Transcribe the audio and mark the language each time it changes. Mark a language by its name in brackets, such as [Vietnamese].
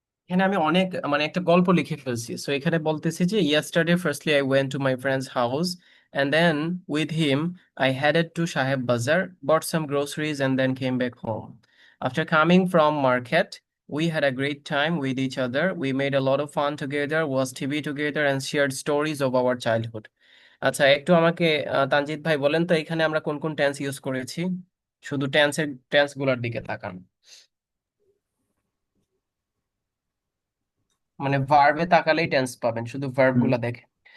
[Bangla] এখানে আমি অনেক মানে একটা গল্প লিখে ফেলছি, সো এখানে বলতেছি যে [English] Yesterday firstly I went to my friend's house and then with him I headed to Saheb Bazar, bought some groceries and then came back home. After coming from market, we had a great time with each other. We made a lot of fun together, watched TV together and shared stories of our childhood. [Bangla] আচ্ছা, একটু আমাকে তানজিৎ ভাই বলেন তো এখানে আমরা কোন কোন টেন্স ইউজ করেছি, শুধু টেন্স গুলার দিকে তাকান, মানে ভার্বে তাকালেই টেন্স পাবেন, শুধু ভার্ব গুলা দেখেন।